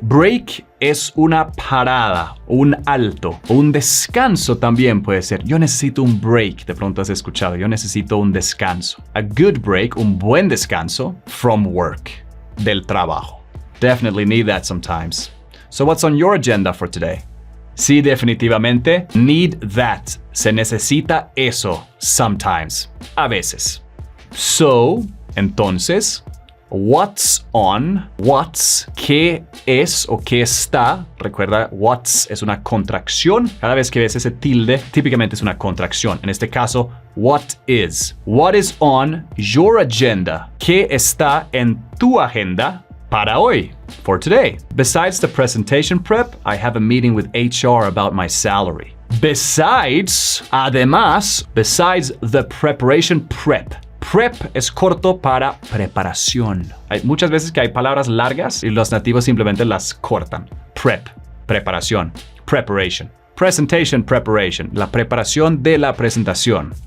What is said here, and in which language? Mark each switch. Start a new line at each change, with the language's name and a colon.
Spanish: Break es una parada, un alto, un descanso también puede ser. Yo necesito un break, de pronto has escuchado. Yo necesito un descanso.
English: A good break,
Spanish: un buen descanso
English: from work,
Spanish: del trabajo.
English: Definitely need that sometimes. So what's on your agenda for today?
Spanish: Sí, definitivamente.
English: Need that.
Spanish: Se necesita eso. Sometimes. A veces. So, entonces, what's on? What's, ¿qué es o qué está? Recuerda, what's es una contracción. Cada vez que ves ese tilde, típicamente es una contracción. En este caso,
English: what is? What is on your agenda?
Spanish: ¿Qué está en tu agenda para hoy?
English: For today. Besides the presentation prep, I have a meeting with HR about my salary. Besides, además, besides the preparation prep.
Spanish: Prep es corto para preparación. Hay muchas veces que hay palabras largas y los nativos simplemente las cortan.
English: Prep, preparación. Preparation. Presentation preparation.
Spanish: La preparación de la presentación.